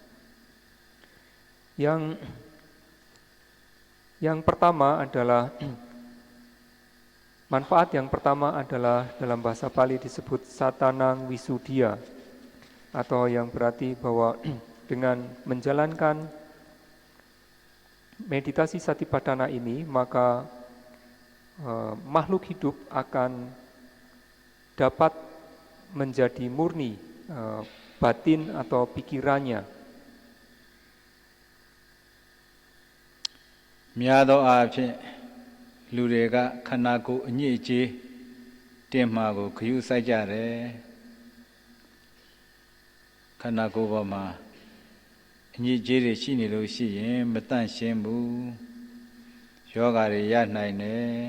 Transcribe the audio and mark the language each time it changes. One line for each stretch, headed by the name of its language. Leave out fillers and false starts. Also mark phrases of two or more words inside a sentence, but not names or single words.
Indonesian: Yang pertama adalah manfaat yang pertama adalah dalam bahasa Pali disebut
Pali: satanang wisuddhiya,
Indonesian: atau yang berarti bahwa dengan menjalankan meditasi Satipatthana ini, maka makhluk hidup akan dapat menjadi murni batin atau pikirannya.
Burmese: များသောအားဖြင့်လူတွေကခန္ဓာကိုယ်အညစ်အကြေးတင်မှာကိုဂရုစိုက်ကြတယ်ခန္ဓာကိုယ်ပေါ်မှာအညစ်အကြေးတွေရှိနေလို့ရှိရင်မတန့်ရှင်းဘူးယောဂတွေရနိုင်တယ်